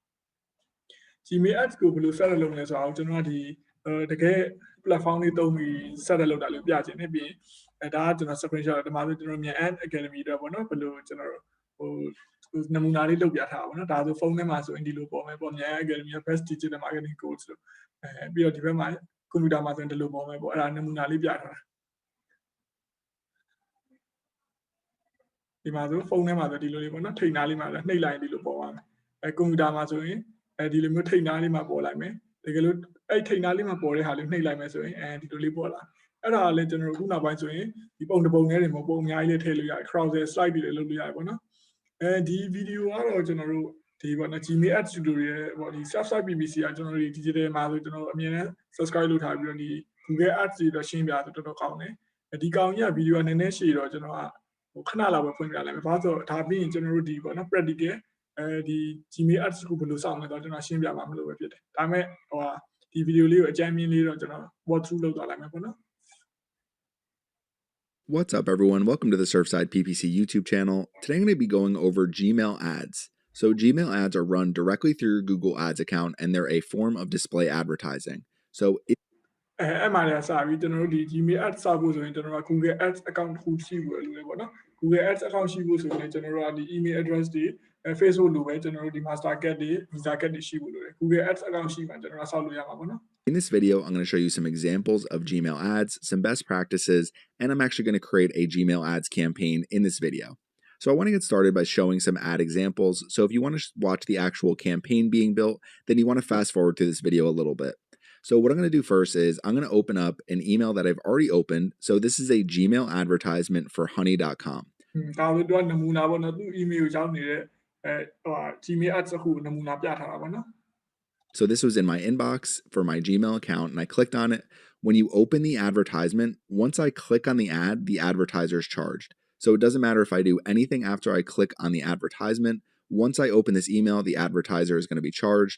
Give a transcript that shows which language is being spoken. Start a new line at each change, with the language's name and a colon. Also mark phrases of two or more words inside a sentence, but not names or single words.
Burmese: Gmail ads ကိုဘယ်လို set လုပ်လဲဆိုတော့ကျွန်တော်ကဒီတကယ် platform လေးသုံးပြီး set လုပ်တာလို့ပြချင်တယ်ပြီးရင်ဒါကကျွန်တော် screenshot ဒီမှာဆိုကျွန်တော်မြန်
English: ad academy
Burmese: တော့ပေါ့နော်ဘယ်လိုကျွန်တော်ဟိုနမူနာလေးလုပ်ပြထားပါဘောနော်ဒါဆိုဖုန်းထဲမှာဆိုရင်ဒီလိုပေါ်မယ်ပေါ့မြန်
English: academy best digital marketing course
Burmese: လို့ပြီးတော့ဒီဘက်မှာကွန်ပျူတာမှာဆိုရင်ဒီလိုပေါ်မယ်ပေါ့အဲ့ဒါနမူနာလေးပြထားတာ ဒီမှာဆိုဖုန်းထဲမှာဆိုဒီလိုလေးပေါ့နော်ထိတ်နားလေးမှာနှိပ်လိုက်ရင်ဒီလိုပေါ်သွားမယ်ကွန်ပျူတာမှာဆိုရင်ဒီလိုမျိုးထိတ်နားလေးမှာပေါ်လိုက်မယ်တကယ်လို့အဲ့ထိတ်နားလေးမှာပေါ်တဲ့ဟာလေး နှိပ်လိုက်မယ်ဆိုရင်ဒီလိုလေးပေါ်လာအဲ့ဒါလည်းကျွန်တော်တို့ခုနောက်ပိုင်းဆိုရင်ဒီပုံတစ်ပုံနဲ့တွေမပုံအများကြီးလေးထည့်လို့ရတယ်
English: crowded slide
Burmese: တွေလည်းလုပ်လို့ရတယ်ပေါ့နော်ဒီဗီဒီယိုကတော့ကျွန်တော်တို့ဒီပေါ့နော်
English: Gmail ads tutorial
Burmese: ပေါ့ဒီ
English: subscribe PPC
Burmese: ကကျွန်တော်တို့ဒီ digital မှာဆိုကျွန်တော်အမြင်နဲ့ subscribe လုပ်ထားပြီးတော့ဒီ Google Ads တွေတော့ရှင်းပြဆိုတော်တော်ကောင်းတယ်ဒီကောင်ကြီးကဗီဒီယိုကနည်းနည်းရှည်တော့ကျွန်တော်ကခဏလောက်ပဲဖွင့်ပြလိုက်မယ်ဘာလို့ဆိုတော့ဒါပြီးရင်ကျွန်တော်တို့ဒီပေါ့နော် practical ဒီ Gmail Ads ကိုဘယ်လိုစောင့်လဲတော့ကျွန်တော်ရှင်းပြမှာမလို့ပဲဖြစ်တယ်ဒါပေမဲ့ဒီဗီဒီယိုလေးကိုအကြမ်းမြင်လေးတော့ကျွန်တော်
English: walk through
Burmese: လုပ်သွားလိုက်မယ်ပေါ့နော်
English: What's up, everyone? Welcome to the Surfside PPC YouTube channel. Today I'm going to be going over Gmail ads. So Gmail ads are run directly through your Google Ads account, and they're a form of display advertising. So
Burmese: အဲ့မှာလည်းစပြီးကျွန်တော်တို့ဒီ Gmail Ads စဖို့ဆိုရင်ကျွန်တော်တို့
English: Google Ads account
Burmese: တစ်ခုရှိဖို့လိုတယ်ပေါ့နော်
English: Google Ads account
Burmese: ရှိဖို့ဆိုရင်ကျွန်တော်တို့ကဒီ
English: email address
Burmese: တွေ Facebook လိုပဲကျွန်တော်တို့ဒီ
English: master card
Burmese: တွေ
English: visa card
Burmese: တွေရှိဖို့လိုတယ်
English: Google Ads account
Burmese: ရှိမှကျွန်တော်တို့ဆောက်လို့ရမှာပေါ့နော်
English: In this video, I'm going to show you some examples of Gmail ads, some best practices, and I'm actually going to create a Gmail ads campaign in this video. So I want to get started by showing some ad examples. So if you want to watch the actual campaign being built, then you want to fast forward to this video a little bit. So what I'm going to do first is I'm going to open up an email that I've already opened. So this is a Gmail advertisement for honey.com.
Burmese: ဒါဆိုတော့နမူနာပေါ့နော်သူ email ကိုရောက်နေတဲ့Gmail Ads အခုနမူနာပြထားတာပေါ့နော်
English: So this was in my inbox for my Gmail account, and I clicked on it. When you open the advertisement, once I click on the ad, the advertiser is charged. So it doesn't matter if I do anything after I click on the advertisement. Once I open this email, the advertiser is going to be charged.